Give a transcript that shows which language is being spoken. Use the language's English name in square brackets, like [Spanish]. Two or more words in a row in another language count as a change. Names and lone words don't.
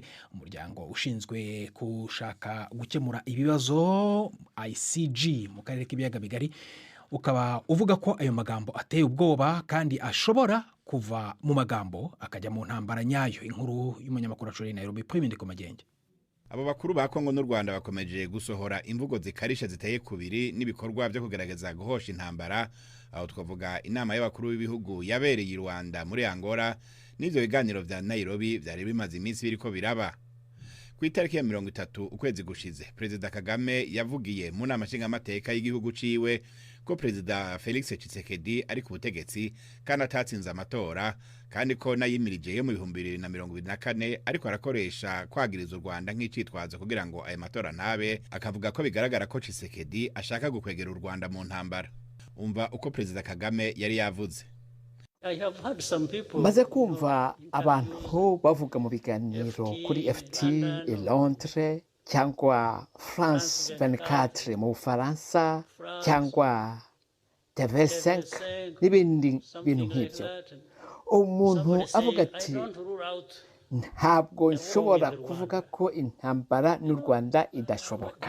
[Kinyarwanda] Umuryango ushinzwe gushaka gukemura ibibazo ICG mu karere k'ibiyaga bigari ukaba uvuga ko ayo magambo ateye ubwoba kandi ashobora kuva mu magambo akajya mu ntambara nyayo. Inkuru y'umunyamakuru wa Nairobi Prime Ndikomagenge. [Rundi] Abo bakuru ba Kongo n'u Rwanda bakomeje gusohora imvugo zikarisha ziteye kubiri n'ibikorwa byo kugerageza guhosha intambara, aho twavuga inama y'abakuru b'ibihugu yabereye i Rwanda muri Angola n'ivyo biganiro vya Nairobi vyari bimaze iminsi biriko biraba. Ku itariki ya 30 ukwezi gushize, Perezida Kagame yavugiye mu nama nshingamateka y'igihugu ciwe ko Perezida Felix Tshisekedi ari ku butegetsi kandi atatsinze amatora, kandi ko nayimirije yo mu 2024 ariko arakoresha kwagiriza u Rwanda nk'icitwazo kugira ngo ayo matora ntabe, akavuga ko bigaragara ko Tshisekedi ashaka gukwegera u Rwanda mu ntambara. Umva uko Perezida Kagame yari yavuze. [Kinyarwanda] Maze kumva abantu bavuga mu biganiro kuri FT i Londres cyangwa France 24 mu Bufaransa cyangwa TV5 n'ibindi bintu nk'ibyo, umuntu avuga ati ntabwo nshobora kuvuga ko intambara n'u Rwanda idashoboka.